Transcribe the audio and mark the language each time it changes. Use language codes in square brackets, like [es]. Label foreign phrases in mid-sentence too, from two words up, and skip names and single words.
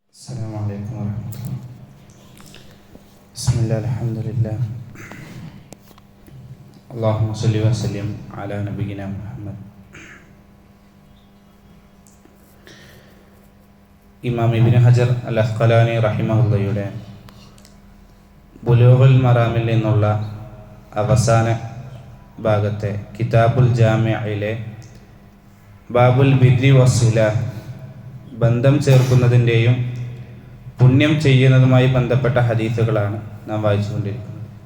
[ar] السلام عليكم ورحمة الله. بسم الله الحمد لله. اللهم صل وسلم على نبينا محمد. [ml] ഇമാം ഇബ്നു ഹജർ അൽ അസ്ഖലാനി റഹിമഹുള്ളയുടെ ബുലൂഗുൽ മറാമിൽ നിന്നുള്ള അവസാന ഭാഗത്തെ കിതാബുൽ ജാമിഅയിലെ ബാബുൽ ബിർരി വസ്സില, ബന്ധം ചേർക്കുന്നതിൻ്റെയും പുണ്യം ചെയ്യുന്നതുമായി ബന്ധപ്പെട്ട ഹദീസുകളാണ് നാം വായിച്ചുകൊണ്ടിരിക്കുന്നത്.